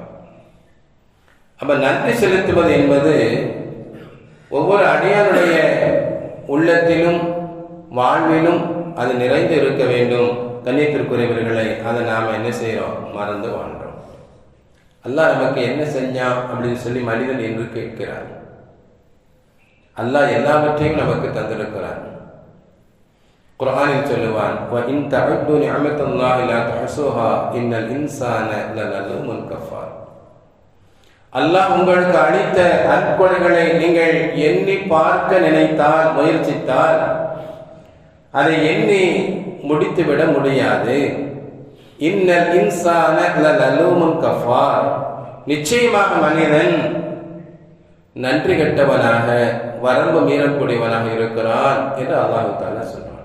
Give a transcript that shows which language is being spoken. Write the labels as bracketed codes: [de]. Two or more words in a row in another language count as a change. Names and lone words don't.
[ta] அப்ப நன்றி செலுத்துவது என்பது ஒவ்வொரு அடியானுடைய உள்ளத்திலும் வாழ்விலும் அது நிறைந்து இருக்க வேண்டும். கண்ணியத்திற்குரியவர்களை அதை நாம் என்ன செய்கிறோம்? மறந்து வாழ்கிறோம். அல்லாஹ் நமக்கு என்ன செஞ்சான் அப்படின்னு சொல்லி மனிதன் என்று கேட்கிறான். அல்லாஹ் எல்லாவற்றையும் நமக்கு தந்திருக்கிறான். குர்ஆனில் சொல்லுவான், [ar] وَإِن تَعُدُّوا نِعْمَةَ اللَّهِ لَا تُحْصُوهَا إِنَّ الْإِنسَانَ لَظَلُومٌ كَفَّارٌ. [ta] அல்லாஹ் உங்களுக்கு அளித்த அற்புதங்களை நீங்கள் எண்ணி பார்க்க நினைத்தால், முயற்சித்தால் அதை எண்ணி முடித்துவிட முடியாது. [ar] إن الإنسان لظلوم كفار. [ta] நிச்சயமாக மனிதன் நன்றி கெட்டவனாக, வரம்பு மீறக்கூடியவனாக இருக்கிறான் என்று அல்லாஹ் தஆலா சொல்றான்.